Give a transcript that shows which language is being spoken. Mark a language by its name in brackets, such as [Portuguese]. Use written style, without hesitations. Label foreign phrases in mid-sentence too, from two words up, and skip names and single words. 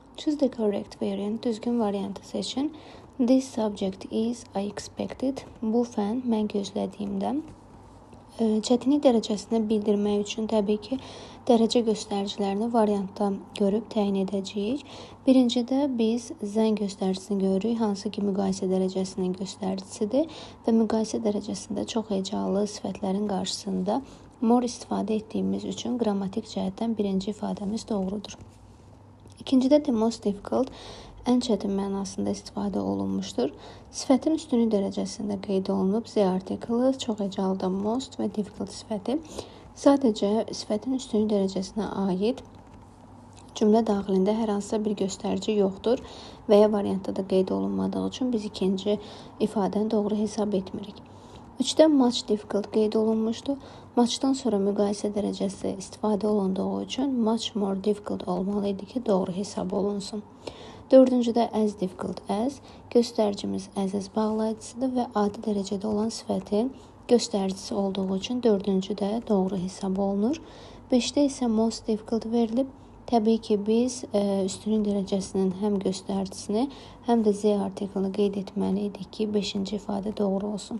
[English] Choose the correct variant. [Azerbaijani] Düzgün variantı seçin. [English] This subject is I expected. [Azerbaijani] Bu fən mən gözlədiyimdən. Çətinlik dərəcəsini bildirmək üçün təbii ki, dərəcə göstəricilərini variantda görüb təyin edəcəyik. Birincidə biz zən göstəricisini görürük, hansı ki müqayisə dərəcəsinin göstəricisidir və müqayisə dərəcəsində çox hecalı sifətlərin qarşısında more istifadə etdiyimiz üçün qrammatik cəhətdən birinci ifadəmiz doğrudur. [English] İkincidə the most difficult, [Azerbaijani] ən çətin mənasında istifadə olunmuşdur. Sifətin üstünlük dərəcəsində qeyd olunub. Z artiklı, çox hecalıda most və difficult sifəti. Sadəcə sifətin üstünlük dərəcəsinə aid cümlə daxilində hər hansısa bir göstərici yoxdur və ya variantda da qeyd olunmadığı üçün biz ikinci ifadəni doğru hesab etmirik. 3-də [English] much difficult [Azerbaijani] qeyd olunmuşdur. Muchdan sonra müqayisə dərəcəsi istifadə olunduğu üçün [English] much more difficult [Azerbaijani] olmalı idi ki, doğru hesab olunsun. 4-cüdə [English] as difficult as, [Azerbaijani] göstəricimiz as bağlayıcısıdır və adi dərəcədə olan sifətin göstəricisi olduğu üçün 4-cüdə doğru hesab olunur. 5-də isə [English] most difficult [Azerbaijani] verilib. Təbii ki, biz üstünlük dərəcəsinin həm göstəricisini, həm də z artiklını qeyd etməli idik ki, 5-ci ifadə doğru olsun.